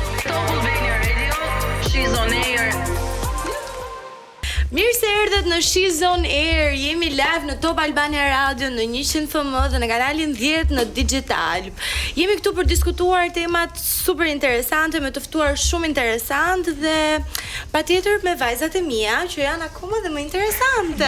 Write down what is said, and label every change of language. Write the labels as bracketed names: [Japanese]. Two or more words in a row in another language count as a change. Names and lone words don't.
[English] Top Albania Radio, she's on air. [Albanian] Mirë se erdhët në She's on Air. Jemi live në Top Albania Radio në 100 FM dhe në kanalin 10 në digital. Jemi këtu për diskutuar temat super interesante me të ftuar shumë interesant dhe patjetër me vajzat e mia që janë akoma dhe më interesante.